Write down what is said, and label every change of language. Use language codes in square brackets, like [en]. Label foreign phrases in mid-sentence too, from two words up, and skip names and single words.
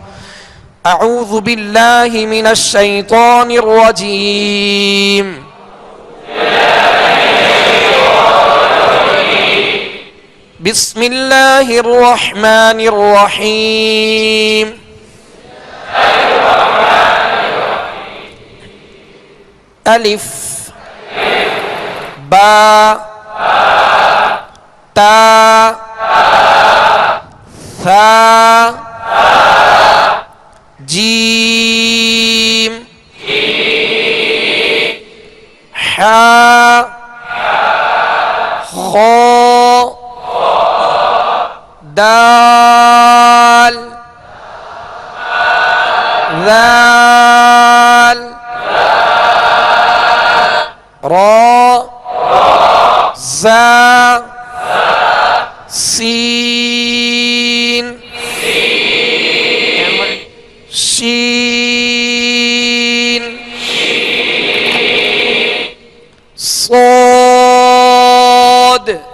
[ar] اعوذ باللہ من الشیطان الرجیم بسم اللہ الرحمن الرحیم. الف با تا ثا جیم حا خا دال ذال را زا سین شین صاد.